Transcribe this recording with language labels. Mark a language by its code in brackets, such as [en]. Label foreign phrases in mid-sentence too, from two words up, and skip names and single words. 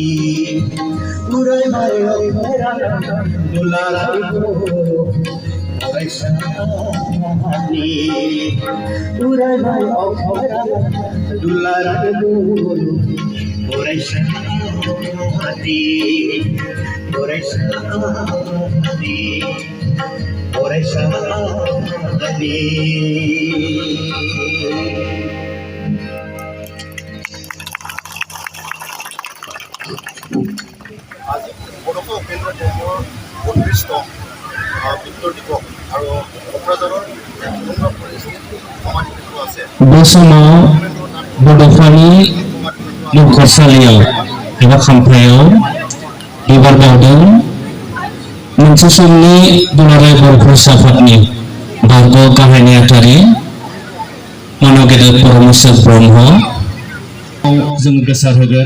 [brx] उरायबाय दुलाराय बर' फरायसा आफादनि। उरायबाय दुलाराय बर' फरायसा आफादनि। फरायसा आफादनि, फरायसा आफादनि। [as] আজি বড়োফা উপেন্দ্ৰ দেৱৰ 32তম মৃত্যুৰ দিৱস আৰু क'क्राझाৰৰ সুন্দৰ পৰিস্থিতি সমাধিত আছে। [brx] बे समाव बड'फानि मुख'सालियाव एबा खाम्फायाव बिबार बावदों मोनसे समनि दुलाराय बर' फरायसा आफादनि भारत गाहाय नेहाथारि मानगेदेर परमेश्वर ब्रह्म जोङो गोसार होगोन।